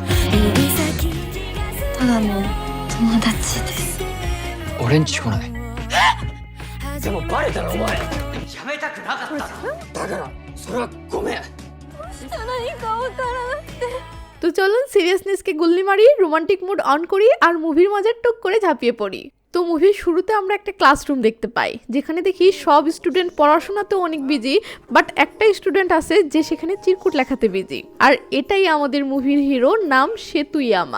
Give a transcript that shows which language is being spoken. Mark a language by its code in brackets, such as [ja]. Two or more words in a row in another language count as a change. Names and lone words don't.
[ja] 指先ただの友達です。俺んち来ない。でもバレたらお前。やめたくなかったの。だからそれはごめん。何かわからなくて。 [bn] তো চলুন সিরিয়াসনেসকে গুল্লি মারি, [en] romantic mood on [bn] করি আর মুভির মজার টুক করে ঝাঁপিয়ে পড়ি। তো মুভির শুরুতে আমরা একটা ক্লাসরুম দেখতে পাই, যেখানে দেখি সব স্টুডেন্ট পড়াশোনাতে অনেক বিজি, বাট একটা স্টুডেন্ট আছে যে সেখানে চিরকুট লেখাতে বিজি। আর এটাই আমাদের মুভির হিরো, নাম সেতু ইয়ামা।